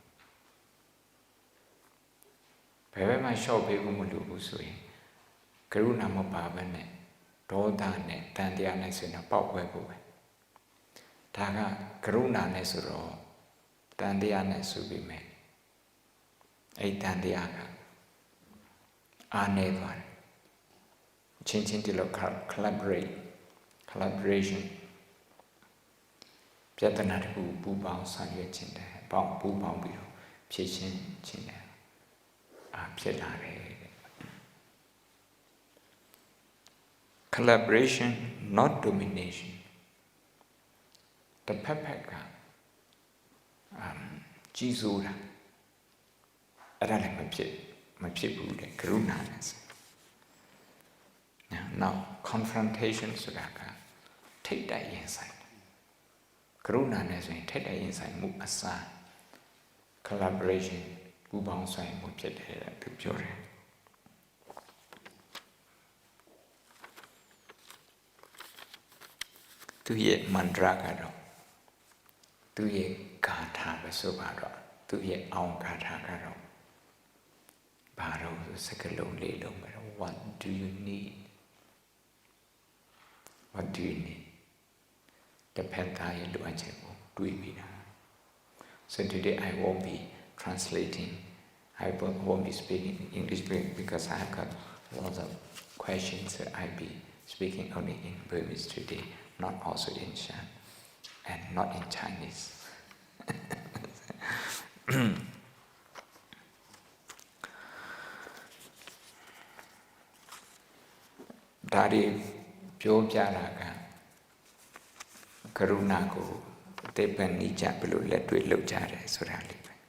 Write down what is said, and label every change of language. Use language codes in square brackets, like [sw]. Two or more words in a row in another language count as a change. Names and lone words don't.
[my] ဘယ်ဘက်မှ short ပေးဖို့မလိုဘူးဆိုရင်ကရုဏာမပါဘဲနဲ့ဒေါသနဲ့တန်တရားနဲ့ဆိုရင်ပေါက်ပွဲဖို့ပဲဒါကကရုဏာနဲ့ဆိုတော့တန်တရားနဲ့ဆိုပြီးမယ်အဲ့တန်တရားကအားနေသွားတယ်ချင်းချင်းဒီလို collaboration ပြဿနာတစ်ခုပူးပေါင်းဆောင်ရွက်ခြင်းတယ်ပူးပေါင်းပြီးတော့ဖြည့်ရှင်းခြင်းတယ်ဖြစ်လာတယ် [en] collaboration not domination [my] တစ်ဖက်ဖက်ကကြီးစိုးတာအဲ့ဒါလည်းမဖြစ်ဘူးတဲ့ကရုဏာနဲ့ [en] now confrontation [my] ဆိုတာကထိပ်တိုက်ရင်ဆိုင်ကရုဏာနဲ့ဆိုရင်ထိပ်တိုက်ရင်ဆိုင်မှုအစား collaboration ပူးပေါင်းဆိုင်မှုဖြစ်တယ်သူပြောတယ် သူရဲ့မန္တရာကတော့သူရဲ့ဂါထာပဲဆိုပါတော့သူရဲ့အောင်ဂါထာကတော့ဘာလို့စကလုံးလေးလုံးပဲ [en] What do you need? What do you need? [my] တစ်ဖက်သားရဲ့လိုအပ်ချက်ကိုတွေးပြီးတာ [en] So today I won't be translating. I won't be speaking in English because I have got lots of questions. So I'll be speaking only in Burmese today, not also in Shan, and not in Chinese. [my] ဒါတွေပြောပြတာကကရုဏာကိုအသေးပန်နိကြဘယ်လိုလက်တွေ့လုပ်ကြတယ်ဆိုတာလေ